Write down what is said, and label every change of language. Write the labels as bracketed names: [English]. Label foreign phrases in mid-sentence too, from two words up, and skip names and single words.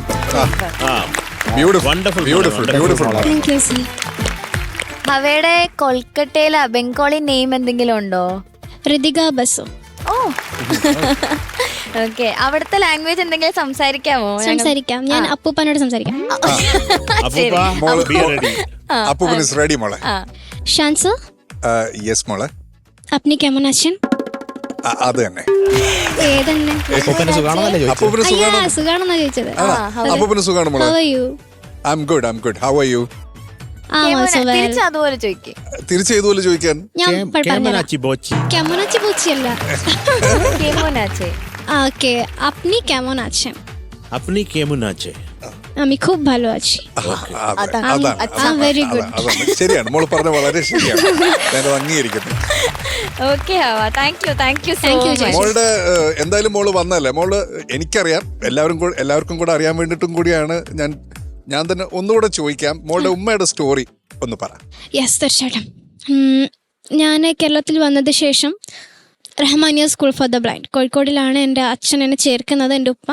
[Malayalam] അവയുടെ കൊൽക്കട്ടയിലെ [English] Bengali name [Malayalam] എന്തെങ്കിലും ഉണ്ടോ? ഋതിക ബസു. ഓ, ഓക്കെ. അവിടുത്തെ ലാംഗ്വേജ് എന്തെങ്കിലും സംസാരിക്കാമോ? സംസാരിക്കാം, ഞാൻ അപ്പൂപ്പനോട് സംസാരിക്കാം. റെഡി മോളെ. ഷാൻസോ, യെസ് മോളെ. [Bangla] আপনি কেমন আছেন? [Malayalam] അത് തന്നെ. ഏതന്നെ? അപ്പൂപ്പന് സുഖാണെന്നല്ലേ ചോദിച്ചത്? അപ്പൂപ്പന് അയ്യാ, സുഖാണോ? സുഖാണെന്നാ ചോദിച്ചത്. അപ്പൂപ്പന് സുഖാണ് മോളെ? [English] How are you? I am good, I am good. How are you? I'm also well. [Malayalam] തിരിച്ച് അതുപോലെ ചോദിക്കേ. തിരിച്ച് ഇതുപോലെ ചോദിക്കാൻ. ഞാൻ പറഞ്ഞുതരാം. കേമനാച്ചി ബോച്ചി. কেমন പൂച്ചയല്ല. [Bangla] കേമോനാച്ചേ. ওকে, আপনি কেমন আছেন? আপনি কেমন আছেন. আমি খুব ভালো আছি. Very good. [Malayalam] അതാണ് ശരിയാണ്, മോള് പറഞ്ഞ വളരെ ശരിയാണ്. ഞാൻ അംഗീകരിക്കുന്നു. ഓക്കെ ഹവ, [English] Thank you Thank you, So much. [Malayalam] ചേച്ചി. മോളുടെ എന്തായാലും മോള് വന്നല്ലേ. മോള് എനിക്കറിയാം, എല്ലാവർക്കും കൂടെ അറിയാൻ വേണ്ടിയിട്ടും കൂടിയാണ് ഞാൻ തന്നെ ഒന്നുകൂടെ ചോദിക്കാം. മോളുടെ ഉമ്മയുടെ സ്റ്റോറി ഒന്ന് പറ. യെസ്, തീർച്ചയായിട്ടും. ഞാൻ കേരളത്തിൽ വന്നതിന് ശേഷം റഹ്മാനിയ സ്കൂൾ ഫോർ ദ ബ്ലൈൻഡ് കോഴിക്കോടിലാണ് എൻ്റെ അച്ഛൻ എന്നെ ചേർക്കുന്നത്, എൻ്റെ ഉപ്പ.